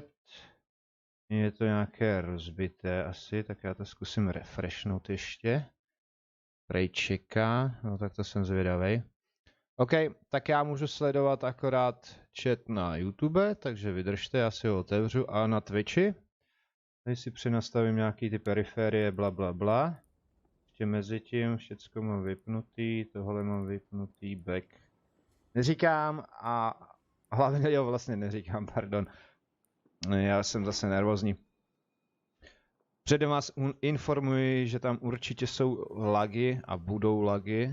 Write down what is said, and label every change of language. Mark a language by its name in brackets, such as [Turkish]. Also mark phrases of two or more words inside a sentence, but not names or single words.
[Czech] Je to nějaké rozbité asi, tak já to zkusím refreshnout ještě. Prej čeká, no tak to jsem zvědavej. OK, tak já můžu sledovat akorát chat na YouTube, takže vydržte, já si ho otevřu, a na Twitchi. Tady si přenastavím nějaký ty periférie, bla bla bla. Ještě mezi tím všecko mám vypnutý, tohle mám vypnutý, back. Neříkám a hlavně, jo, vlastně neříkám, pardon. Já jsem zase nervózní. Předem vás informuji, že tam určitě jsou lagy a budou lagy.